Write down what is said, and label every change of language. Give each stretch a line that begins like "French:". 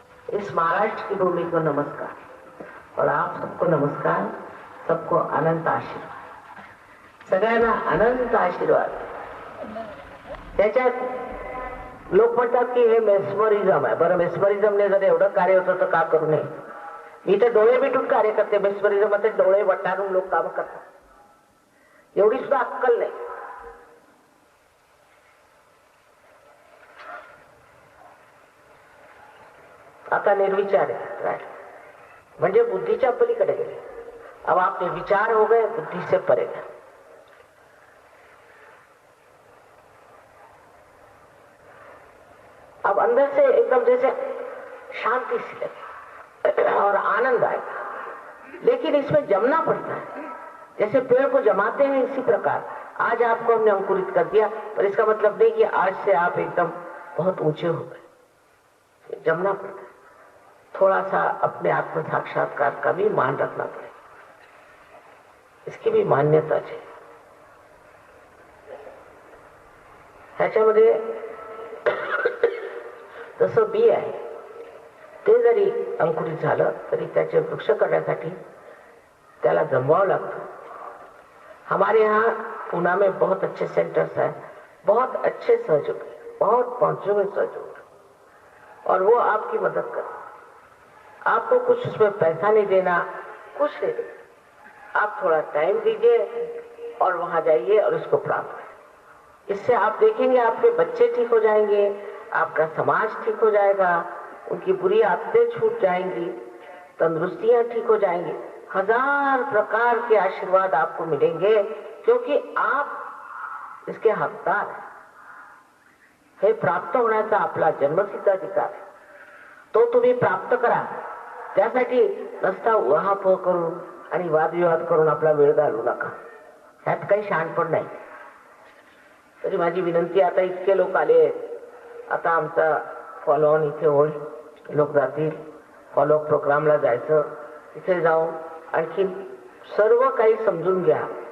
Hindi: इस महाराष्ट्र की भूमि को नमस्कार, और आप सबको नमस्कार. सबको अनंत आशीर्वाद,
Marathi: सगळ्यांना अनंत आशीर्वाद. त्याच्यात लोक म्हणतात की हे मेस्मरिझम आहे. बरं, मेस्मरिझमने जर एवढं कार्य होतं तर का करू नये? मी तर डोळे मिटून कार्य करते. मेस्मरिझम मध्ये डोळे वटारून लोक काम करतात, एवढी सुद्धा अक्कल नाही. आता निर्विचार है, म्हणजे बुद्धीच्या पलीकडे गेले.
Hindi: अब आप निर्विचार हो गए, बुद्धि से परे गए. अब अंदर से एकदम जैसे शांति सी लगे और आनंद आएगा, लेकिन इसमें जमना पड़ता है. जैसे पेड़ को जमाते हैं, इसी प्रकार आज आपको हमने अंकुरित कर दिया, पर इसका मतलब नहीं कि आज से आप एकदम बहुत ऊंचे हो गए. जमना पड़ता है. थोड़ा सा अपने आत्म साक्षात्कार का भी मान रखना पड़ेगा, इसकी भी मान्यता चाहिए.
Marathi: ह्याच्यामध्ये जसं बी आहे, ते जरी अंकुरित झालं तरी त्याचे वृक्ष करण्यासाठी त्याला जमवावं लागतं.
Hindi: हमारे यहाँ पूना में बहुत अच्छे सेंटर्स हैं, बहुत अच्छे सहयोग, बहुत पहुंचे हुए सहयोग, और वो आपकी मदद कर. आपको कुछ उसमें पैसा नहीं देना, कुछ नहीं देना. आप थोड़ा टाइम दीजिए और वहां जाइए और उसको प्राप्त करें. इससे आप देखेंगे आपके बच्चे ठीक हो जाएंगे, आपका समाज ठीक हो जाएगा, उनकी बुरी आदतें छूट जाएंगी, तंदुरुस्तियां ठीक हो जाएंगी. 1000 प्रकार के आशीर्वाद आपको मिलेंगे, क्योंकि आप इसके हकदार हैं.
Marathi: हे प्राप्त होण्याचा आपला जन्मसिद्ध अधिकार आहे, तो तुम्ही प्राप्त करा. त्यासाठी रस्ता उहापोह करून आणि वादविवाद करून आपला वेळ घालवू नका. ह्यात काही शहाणपण नाही. तरी माझी विनंती, आता इतके लोक आले आहेत, आता आमचा फॉलो ऑन इथे होईल, लोक जातील, फॉलो प्रोग्रामला जायचं, तिथे जाऊन आणखी सर्व काही समजून घ्या.